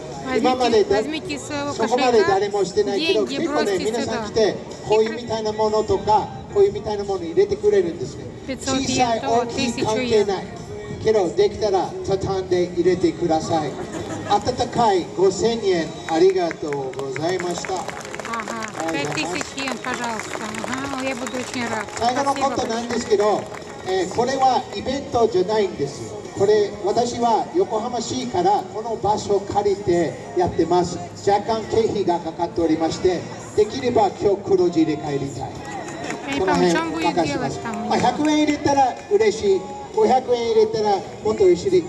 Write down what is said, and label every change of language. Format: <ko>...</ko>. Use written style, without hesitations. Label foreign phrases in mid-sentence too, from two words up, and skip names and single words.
<ja>今までそこまで誰もしてないけど、結構ね、皆さん来てこういうみたいなものとかこういうみたいなもの入れてくれるんですね。小さい大きい関係ないけど、できたら畳んで入れてください。温かい5000円ありがとうございました。</ja> <ru>5000 йен, пожалуйста. Я буду очень рад.</ru> <ja>最後のことなんですけど、これはイベントじゃないんですよ。これ私は横浜市からこの場所を借りてやってます。若干経費がかかっておりまして、できれば今日黒字で帰りたい。この辺任せます。100円入れたら嬉しい。500円入れたらもっと嬉しい。</ja>